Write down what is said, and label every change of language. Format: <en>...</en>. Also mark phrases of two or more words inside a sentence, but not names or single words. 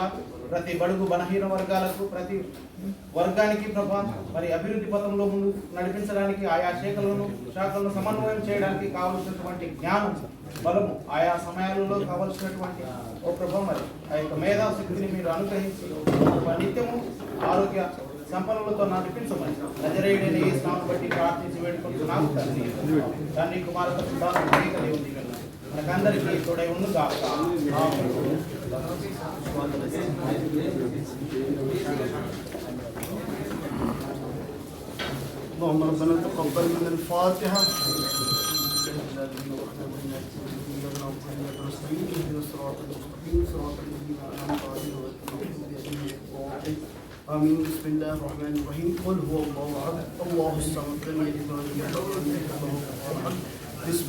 <te>ప్రతి బడుగు బలహీన వర్గాలకు, ప్రతి వర్గానికి ప్రభా, మరి అభివృద్ధి పథంలో ముందు నడిపించడానికి ఆయా శాఖలను సమన్వయం చేయడానికి కావలసినటువంటి జ్ఞానం, బలము, ఆయా సమయాలలో కావలసినటువంటి ఓ ప్రభా, మరి ఆ యొక్క మేధాశక్తిని మీరు అనుగ్రహించి నిత్యము ఆరోగ్య సంపన్నులతో నడిపించమని నజరేయుడైన యేసునామమును బట్టి ప్రార్థించి వేడుకుంటున్నాము తండ్రి. తండ్రి, కుమారుడు, పరిశుద్ధాత్మ దేవుని మనకందరికీ తోడై ఉండు గాక.</te> <ar>اللهم ربنا تقبل منا الفاتحة. اهدنا الصراط المستقيم صراط الذين أنعمت عليهم غير المغضوب عليهم آمين بسم الله الرحمن الرحيم قل هو الله أحد الله الصمد لم يلد ولم يولد ولم يكن له كفوا أحد بسم</ar>